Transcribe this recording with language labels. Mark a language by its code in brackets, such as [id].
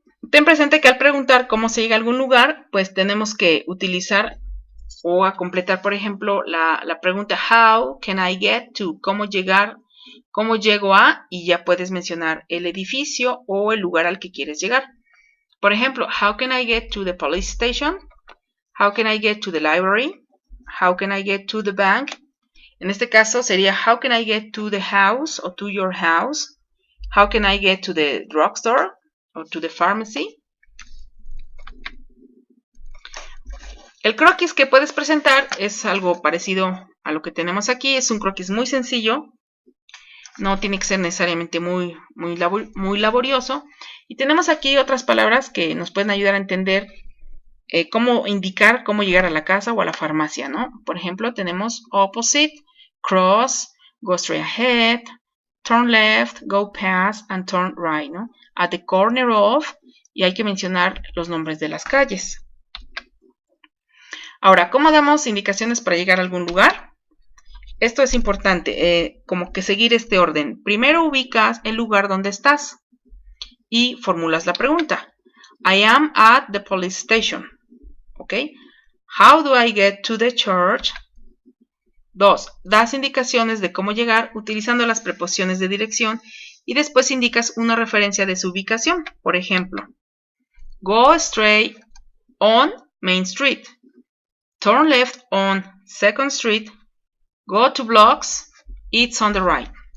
[es] Ten presente que al preguntar cómo se llega a algún lugar, pues tenemos que utilizar o a completar, por ejemplo, la pregunta [en] how can I get to, [es] cómo llego a, y ya puedes mencionar el edificio o el lugar al que quieres llegar. Por ejemplo, [en] how can I get to the police station? How can I get to the library? How can I get to the bank? [es] En este caso sería [en] how can I get to the house o to your house? How can I get to the drugstore o to the pharmacy? [es] El croquis que puedes presentar es algo parecido a lo que tenemos aquí. Es un croquis muy sencillo. No tiene que ser necesariamente muy laborioso. Y tenemos aquí otras palabras que nos pueden ayudar a entender cómo indicar cómo llegar a la casa o a la farmacia, ¿no? Por ejemplo, tenemos [en] opposite, cross, go straight ahead, turn left, go past, and turn right, [es] ¿no? [en] At the corner of, [es] y hay que mencionar los nombres de las calles. Ahora, ¿cómo damos indicaciones para llegar a algún lugar? Esto es importante, como que seguir este orden. Primero ubicas el lugar donde estás y formulas la pregunta. [en] I am at the police station. ¿Ok? How do I get to the church? 2. [es] Das indicaciones de cómo llegar utilizando las preposiciones de dirección y después indicas una referencia de su ubicación. Por ejemplo, [en] go straight on Main Street. Turn left on 2nd Street. Go 2 blocks. It's on the right.